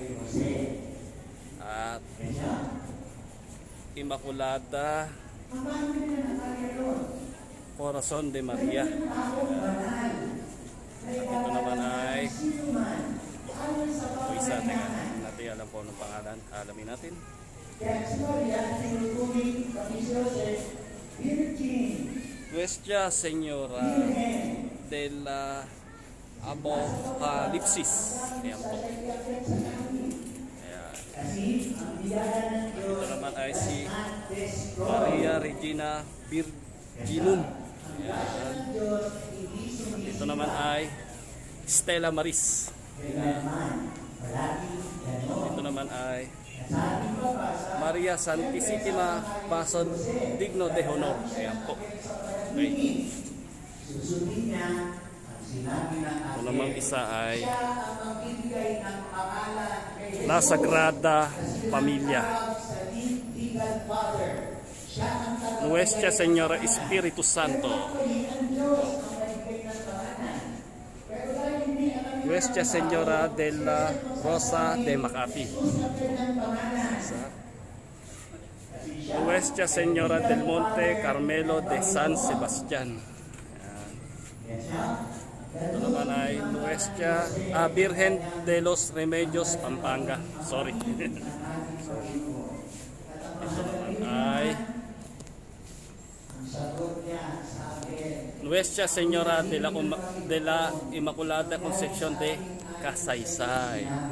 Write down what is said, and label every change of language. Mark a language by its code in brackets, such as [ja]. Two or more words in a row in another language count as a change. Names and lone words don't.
[tl] At Immaculada Corazon de Maria. Ito naman ay isa, teka, natin alam po ng pangalan. Alamin natin. Nuestra Señora de la Apocalipsis. Ayan po. Ayan. Ito naman ay si Maria Regina Virginum. Ayan. Ito naman ay Stella Maris. Ayan. Ito naman ay Maria Santissima Pason Digno de Honor. Ayan po. Okay. Ito naman isa ay La Sagrada Familia. Nuestra Señora Espiritu Santo. Nuestra Señora de la Rosa de Makati. Nuestra Señora del Monte Carmelo de San Sebastián. Ito naman ay Nuestra Virgen de los Remedios Pampanga. Sorry. Ito naman ay Nuestra Señora de la Immaculada Concepción de Kasaysay.